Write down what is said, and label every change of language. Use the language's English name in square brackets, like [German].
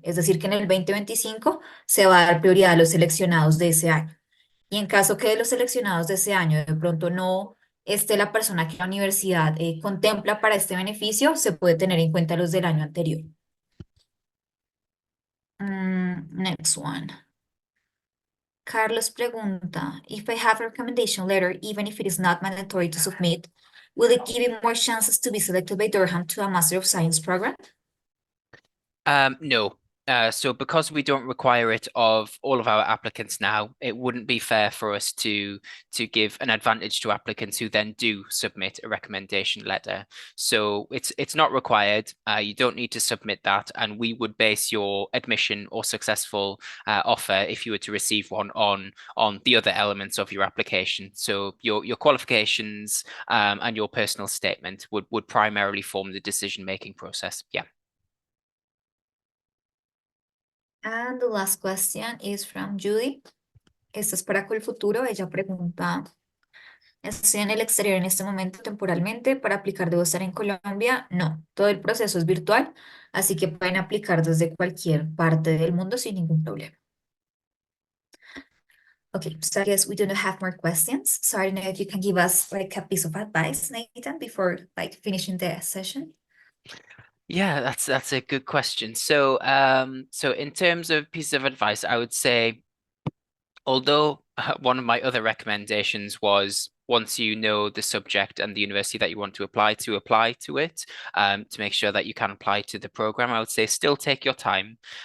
[Spanish] Es decir, que en el 2025 se va a dar prioridad a los seleccionados de ese año. Y en caso que de los seleccionados de ese año de pronto no esté la persona que la universidad contempla para este beneficio, se puede tener en cuenta los del año anterior. [English] Next one. Carlos [Spanish] pregunta, [English] if I have a recommendation letter, even if it is not mandatory to submit, will it give you more chances to be selected by Durham to a Master of Science program? No. So because we don't require it of all of our applicants now, it wouldn't be fair for us to give an advantage to applicants who then do submit a recommendation letter. So it's not required. You don't need to submit that, and we would base your admission or successful offer, if you were to receive one, on the other elements of your application. So your qualifications and your personal statement would primarily form the decision-making process. Yeah. And the last question is from Judy. [Spanish] Esta es para Colfuturo. Ella pregunta, ¿estoy en el exterior en este momento temporalmente? ¿Para aplicar debo estar en Colombia? No, todo el proceso es virtual, así que pueden aplicar desde cualquier parte del mundo sin ningún problema. [English] Okay, so I guess we do not have more questions. So I don't know if you can give us like a piece of advice, Nathan, before like finishing the session. Yeah, that's a good question. So in terms of pieces of advice, I would say, although one of my other recommendations was, once you know the subject and the university that you want to apply to it, to make sure that you can apply to the program, I would say still take your time.